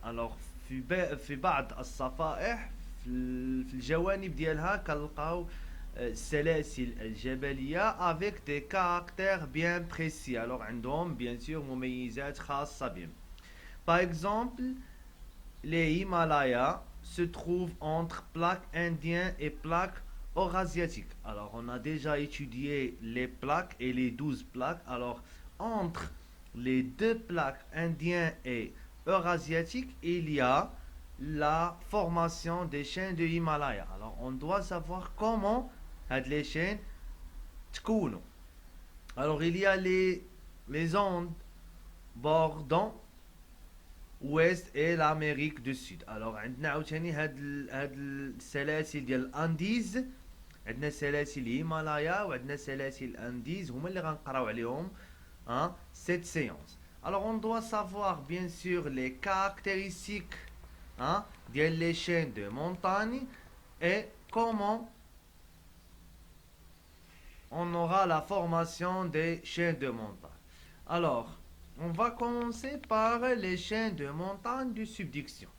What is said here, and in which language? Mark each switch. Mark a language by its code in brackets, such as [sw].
[ar] Alors في بعض الصفائح في الجوانب ديالها كنلقاو السلاسل الجبلية [fr] avec des caractères bien précis. [ar] Alors عندهم bien sûr مميزات خاصة بهم. [fr] Par exemple, les Himalayas se trouvent entre plaques indiennes et plaques eurasiatiques. Alors on a déjà étudié les plaques et les 12 plaques. Alors entre les deux plaques indiennes et eurasiatiques, il y a la formation des chaînes de Himalaya. Alors on doit savoir comment les chaînes تكونوا. Alors il y a les ondes bordant ouest et l'Amérique du Sud. [ar] Alors عندنا عاوتاني هاد السلاسل ديال الانديز، عندنا سلاسل الهيمالايا وعندنا سلاسل الانديز هما اللي غنقراو عليهم [fr] cette séance. Alors on doit savoir bien sûr les caractéristiques ديال les chaînes de montagne et comment on aura la formation des chaînes de montagne. Alors, on va commencer par les chaînes de montagne de subduction.